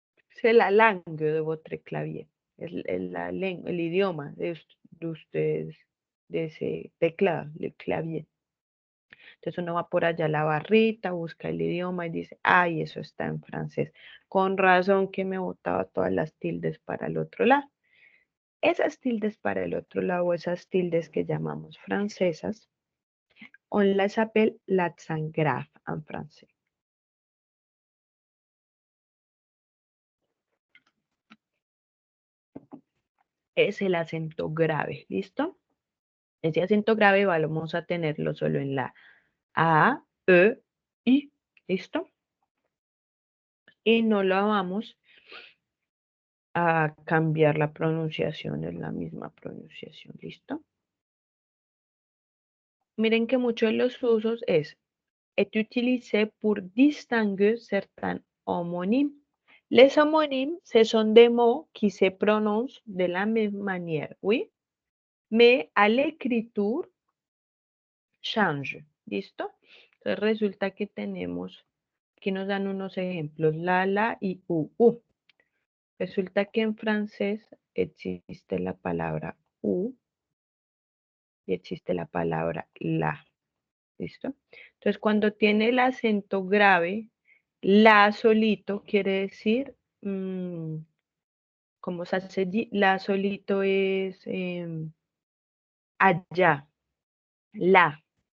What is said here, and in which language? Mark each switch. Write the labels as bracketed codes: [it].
[fr] C'est la langue de votre clavier. [es] Es el idioma de ustedes, de ese teclado, el clavier. Entonces uno va por allá a la barrita, busca el idioma y dice, ay, eso está en francés. Con razón que me botaba todas las tildes para el otro lado. Esas tildes para el otro lado, esas tildes que llamamos francesas, [fr] on las appelle l'accent grave [es] en francés. Es el acento grave, ¿listo? Ese acento grave vamos a tenerlo solo en la A, E, I, ¿listo? Y no lo vamos a cambiar la pronunciación, es la misma pronunciación, ¿listo? Miren que muchos de los usos [fr] est utilisé pour distinguer certains homonymes. Les homonymes, ce sont des mots qui se prononcent de la même manière, oui, mais à l'écriture, change, ¿listo? [es] Entonces resulta que tenemos, aquí nos dan unos ejemplos, la y u. Resulta que en francés existe la palabra u y existe la palabra la, ¿listo? Entonces cuando tiene el acento grave, la solito quiere decir, como se dice, la solito es allá, la.